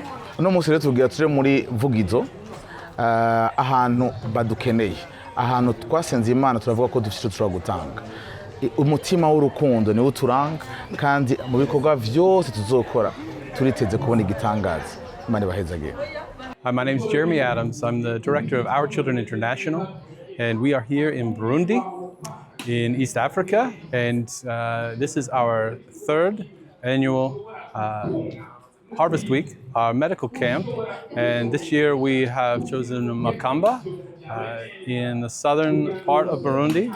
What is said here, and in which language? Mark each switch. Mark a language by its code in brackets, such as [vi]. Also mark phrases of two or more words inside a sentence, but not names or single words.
[rn] Uno munsi rero tugira tuje muri Vugizo, ahantu badukeneye, ahantu twasenze Imana turavuga ko dufite turashobora gutanga. Umutima w'urukundo ni uturanga kandi mu bikorwa byose tuzokora turiteze kubona igitangaza. Imana ibahezagire. [en] Hi, my name is Jeremy Adams. I'm the director of Our Children International, and we are here in Burundi, in East Africa, and this is our third annual Harvest Week, our medical camp, and this year we have chosen Makamba in the southern part of Burundi.